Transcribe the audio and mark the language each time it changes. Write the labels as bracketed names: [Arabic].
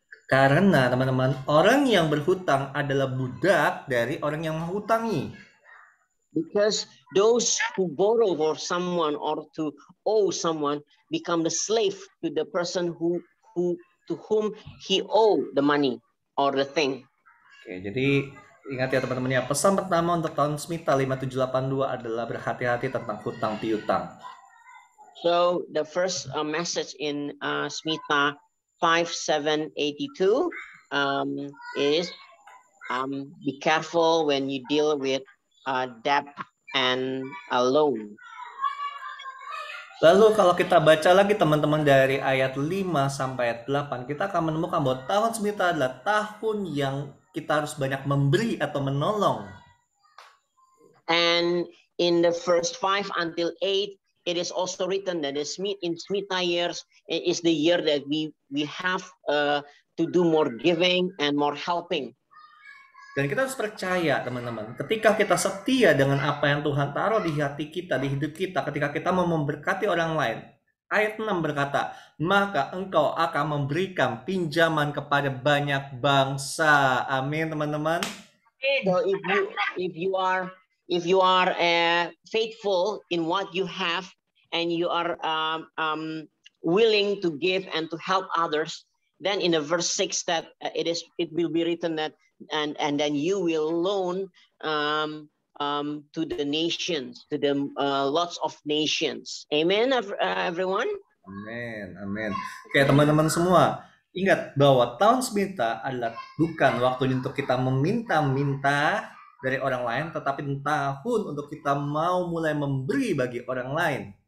[Indonesian] Karena teman-teman, orang yang berhutang adalah budak dari orang yang menghutangi. [English] Because those who borrow for someone or to owe someone become the slave to the person to whom he owe the money or the thing. [Indonesian] Oke, jadi ingat ya teman-teman ya, pesan pertama untuk tahun Smita 5782 adalah berhati-hati tentang hutang piutang. [English] So the first message in Smita 5782 is be careful when you deal with debt and a loan. [Indonesian] Lalu kalau kita baca lagi teman-teman dari ayat 5 sampai ayat 8, kita akan menemukan bahwa tahun Smita adalah tahun yang kita harus banyak memberi atau menolong. [English] And in the first 5 until 8, it is also written that in Smita years is the year that we have to do more giving and more helping. [Indonesian] Dan kita harus percaya teman-teman, ketika kita setia dengan apa yang Tuhan taruh di hati kita, di hidup kita, ketika kita mau memberkati orang lain. Ayat 6 berkata, maka engkau akan memberikan pinjaman kepada banyak bangsa. Amin teman-teman. [English] So if you are faithful in what you have and you are willing to give and to help others, then in the verse 6 that it will be written that and then you will loan to the nations, to the lots of nations. Amen, everyone. [Indonesian] Amin, amin. Oke teman-teman semua, ingat bahwa tahun Smita adalah bukan waktunya untuk kita meminta-minta dari orang lain, tetapi tahun untuk kita mau mulai memberi bagi orang lain.